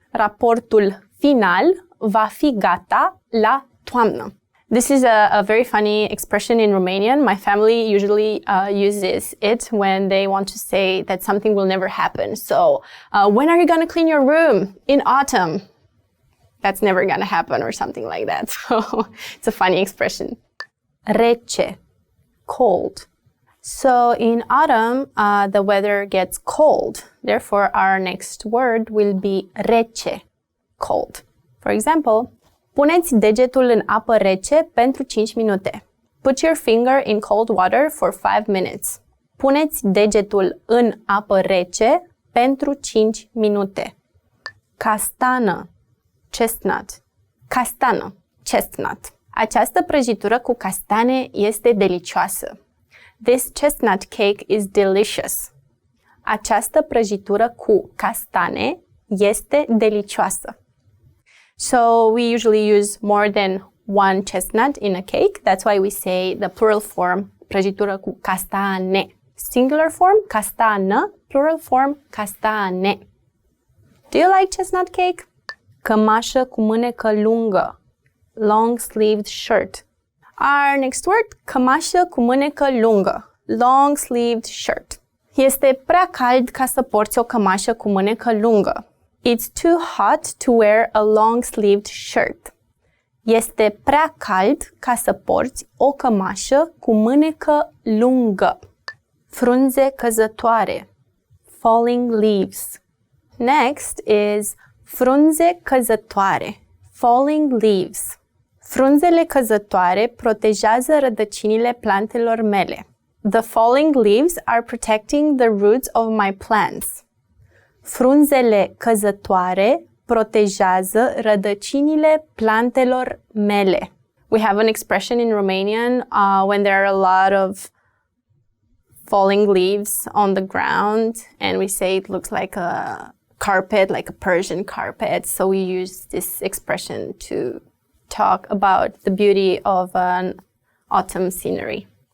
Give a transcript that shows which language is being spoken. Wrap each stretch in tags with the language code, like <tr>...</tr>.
<ro>Raportul final va fi gata la toamnă.</ro> <en>This is a very funny expression in Romanian. My family usually uses it when they want to say that something will never happen. So, when are you going to clean your room? In autumn. That's never going to happen or something like that. So, it's a funny expression.</en> <ro>Rece,</ro> <en>cold. So, in autumn, the weather gets cold. Therefore, our next word will be</en> <ro>rece,</ro> <en>cold.</en> <ro>For example, puneți degetul în apă rece pentru 5 minute.</ro> <en>Put your finger in cold water for 5 minutes.</en> <ro>Puneți degetul în apă rece pentru 5 minute. Castană,</ro> <en>chestnut.</en> <ro>Castană, chestnut. Această prăjitură cu castane este delicioasă.</ro> <en>This chestnut cake is delicious.</en> <ro>Această prăjitură cu castane este delicioasă.</ro> <en>So we usually use more than one chestnut in a cake. That's why we say the plural form,</en> <ro>prăjitură cu castane.</ro> <en>Singular form,</en> <ro>castană.</ro> <en>Plural form,</en> <ro>castane.</ro> <en>Do you like chestnut cake?</en> <ro>Cămașă cu mânecă lungă.</ro> <en>Long-sleeved shirt. Our next word,</en> <ro>cămașă cu mânecă lungă.</ro> <en>Long-sleeved shirt.</en> <ro>Este prea cald ca să porți o cămașă cu mânecă lungă.</ro> <en>It's too hot to wear a long-sleeved shirt.</en> <ro>Este prea cald ca să porți o cămașă cu mânecă lungă. Frunze căzătoare.</ro> <en>Falling leaves. Next is</en> <ro>frunze căzătoare.</ro> <en>Falling leaves.</en> <ro>Frunzele căzătoare protejează rădăcinile plantelor mele.</ro> <en>The falling leaves are protecting the roots of my plants.</en> <ro>Frunzele căzătoare protejează rădăcinile plantelor mele.</ro> <en>We have an expression in Romanian when there are a lot of falling leaves on the ground, and we say it looks like a carpet, like a Persian carpet. So we use this expression to talk about the beauty of an autumn scenery.</en>